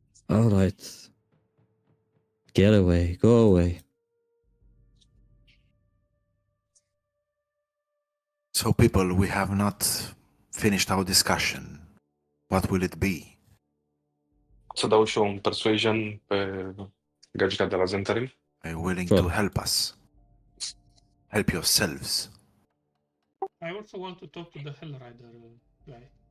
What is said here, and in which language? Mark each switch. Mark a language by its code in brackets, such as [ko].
[en] All right. Get away. Go away. So, people, we have not finished our discussion. What will it be? [ro] Să dau și eu un persuasion pe gagica de la Zentarin. [en] Are you willing Sure. to help us? Help yourselves. I also want to talk to the Hellrider guy.